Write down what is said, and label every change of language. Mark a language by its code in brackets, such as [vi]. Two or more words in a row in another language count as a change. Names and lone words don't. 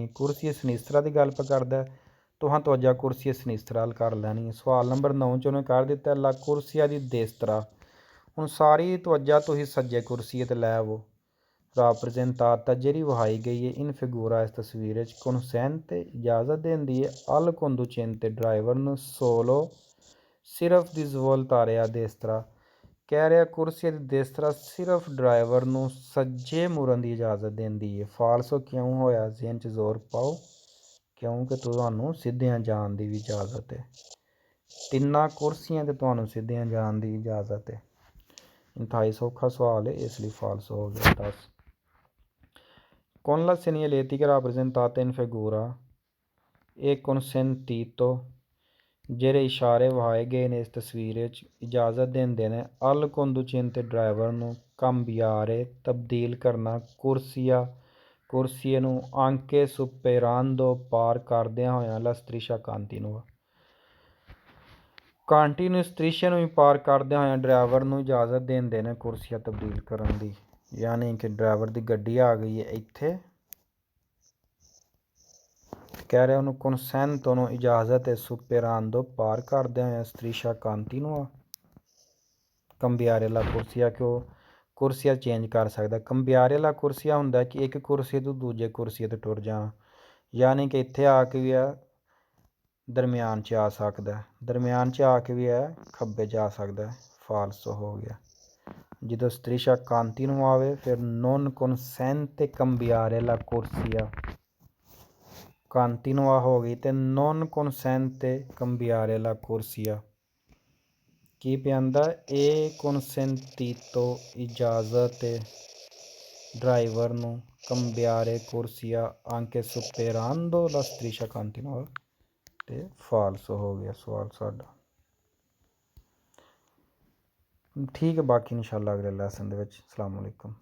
[it] corsia sinistra [pa] ਦੀ ਗੱਲ ਪਿਆ ਕਰਦਾ, ਤੁਹਾਂ ਤਵੱਜਾ [it] corsia sinistra [pa] ਵੱਲ ਕਰ ਲੈਣੀ। ਸਵਾਲ ਨੰਬਰ 9 'ਚ ਉਹਨੇ ਕਰ ਦਿੱਤਾ [it] la corsia di destra, [pa] ਹੁਣ ਸਾਰੀ ਤਵੱਜਾ ਤੁਸੀਂ ਸੱਜੇ ਕੁਰਸੀ 'ਤੇ ਲੈ ਆਵੋ। rappresentata ਜਿਹੜੀ ਵਹਾਈ ਗਈ ਹੈ [it] in figura [pa] ਇਸ ਤਸਵੀਰ ਵਿੱਚ, consente ਇਜਾਜ਼ਤ ਦਿੰਦੀ ਹੈ [it] al conducente [pa] ਡਰਾਈਵਰ ਨੂੰ solo ਸਿਰਫ [it] di svoltare a destra, [pa] ਕਹਿ ਰਿਹਾ [it] corsia di destra [pa] ਸਿਰਫ ਡਰਾਈਵਰ ਨੂੰ ਸੱਜੇ ਮੁੜਨ ਦੀ ਇਜਾਜ਼ਤ ਦਿੰਦੀ ਹੈ। ਫਾਲਸ ਕਿਉਂ ਹੋਇਆ? ਜ਼ਿਹਨ 'ਚ ਜ਼ੋਰ ਪਾਓ, ਕਿਉਂਕਿ ਤੁਹਾਨੂੰ ਸਿੱਧਿਆਂ ਜਾਣ ਦੀ ਵੀ ਇਜਾਜ਼ਤ ਹੈ। ਤਿੰਨਾਂ ਕੁਰਸੀਆਂ 'ਤੇ ਤੁਹਾਨੂੰ ਸਿੱਧਿਆਂ ਜਾਣ ਦੀ ਇਜਾਜ਼ਤ ਹੈ। ਇੰਤਹਾਈ ਸੌਖਾ ਸਵਾਲ ਹੈ, ਇਸ ਲਈ ਫਾਲਸ ਹੋ ਗਿਆ। [it] 10 con la segnaletica rappresentata in figura e consentito [pa] ਜਿਹੜੇ ਇਸ਼ਾਰੇ ਵਹਾਏ ਗਏ ਨੇ ਇਸ ਤਸਵੀਰ ਵਿੱਚ ਇਜਾਜ਼ਤ ਦਿੰਦੇ ਨੇ [it] al conducente [pa] ਡਰਾਈਵਰ ਨੂੰ cambiare ਤਬਦੀਲ ਕਰਨਾ ਕੁਰਸੀਏ ਨੂੰ [it] anche superando [pa] ਪਾਰ ਕਰਦਿਆਂ ਹੋਇਆਂ [it] la striscia continua striscia [pa] ਨੂੰ ਵੀ ਪਾਰ ਕਰਦਿਆਂ ਹੋਇਆਂ ਡਰਾਈਵਰ ਨੂੰ ਇਜਾਜ਼ਤ ਦਿੰਦੇ ਨੇ ਕੁਰਸੀਆ ਤਬਦੀਲ ਕਰਨ ਦੀ। ਯਾਨੀ ਕਿ ਡਰਾਈਵਰ ਦੀ ਗੱਡੀ ਆ ਗਈ ਹੈ ਇੱਥੇ, ਕਹਿ ਰਿਹਾ ਉਹਨੂੰ consente ਨੂੰ ਇਜਾਜ਼ਤ ਹੈ superando ਪਾਰ ਕਰਦਿਆਂ ਹੋਇਆਂ [it] striscia continua cambiare la corsia [pa] ਕਿ ਉਹ ਕੁਰਸੀਆ ਚੇਂਜ ਕਰ ਸਕਦਾ। [it] cambiare la corsia [pa] ਹੁੰਦਾ ਕਿ ਇੱਕ ਕੁਰਸੀ ਤੋਂ ਦੂਜੇ ਕੁਰਸੀ 'ਤੇ ਟੁਰ ਜਾਣਾ, ਯਾਨੀ ਕਿ ਇੱਥੇ ਆ ਕੇ ਵੀ ਹੈ ਦਰਮਿਆਨ 'ਚ ਆ ਸਕਦਾ, ਦਰਮਿਆਨ 'ਚ ਆ ਕੇ ਵੀ ਹੈ ਖੱਬੇ ਜਾ ਸਕਦਾ। ਫਾਲਸ ਹੋ ਗਿਆ। ਜਦੋਂ [it] striscia continua [pa] ਆਵੇ ਫਿਰ [it] non consente cambiare la corsia, [pa] continua ਹੋ ਗਈ ਅਤੇ [it] non consente cambiare la corsia [pa] ਕੀ ਪਿਆਂਦਾ ਇਹ consentito ਇਜਾਜ਼ਤ ਡਰਾਈਵਰ ਨੂੰ [it] cambiare corsia anche superando la striscia continua [pa] ਅਤੇ ਫਾਲਸ ਹੋ ਗਿਆ ਸਵਾਲ ਸਾਡਾ। ਠੀਕ ਹੈ, ਬਾਕੀ ਇਨਸ਼ਾਅੱਲਾ ਅਗਲੇ ਲੈਸਨ ਦੇ ਵਿੱਚ। [ar] السلام عليكم.